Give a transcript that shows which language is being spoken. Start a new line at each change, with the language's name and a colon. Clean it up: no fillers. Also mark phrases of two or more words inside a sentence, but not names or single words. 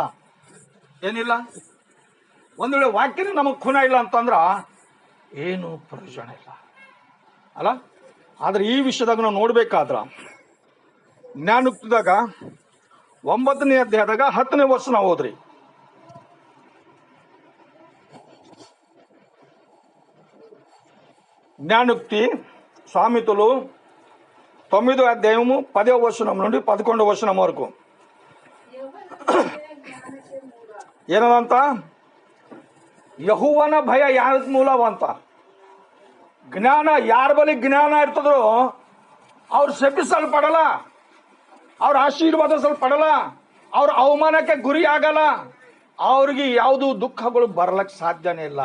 Kannada: ಏನಿಲ್ಲ, ಒಂದು ವೇಳೆ ವಾಕ್ಯನೇ ನಮಗ್ ಖುನ ಇಲ್ಲ ಅಂತಂದ್ರ ಏನು ಪ್ರಯೋಜನ ಇಲ್ಲ ಅಲ್ಲ? ಆದ್ರೆ ಈ ವಿಷಯದಾಗ ನಾವು ನೋಡ್ಬೇಕಾದ್ರ ಜ್ಞಾನೋಕ್ತಿದಾಗ 9ನೇ ಅಧ್ಯಾಯದಾಗ 10ನೇ ವಚನ ಓದ್ರಿ.
Telugu: జ్ఞానోక్తి సామెతలు 9వ అధ్యాయము 10వ వచనం నుండి 11వ వచనం వరకు ಏನದಂತ?
Kannada: ಯೆಹೋವನ ಭಯ ಯಾರ ಮೂಲವಂತ? ಜ್ಞಾನ ಯಾರ ಬಳಿ ಜ್ಞಾನ ಇರ್ತದೋ ಅವ್ರು ಶಪಿಸಲ್ಪಡಲ್ಲ, ಅವ್ರ ಆಶೀರ್ವಾದಿಸಲ್ಪಡಲ್ಲ, ಅವ್ರ ಅವಮಾನಕ್ಕೆ ಗುರಿ ಆಗಲ್ಲ, ಅವ್ರಿಗೆ ಯಾವುದು ದುಃಖಗಳು ಬರ್ಲಕ್ಕೆ ಸಾಧ್ಯನೇ ಇಲ್ಲ.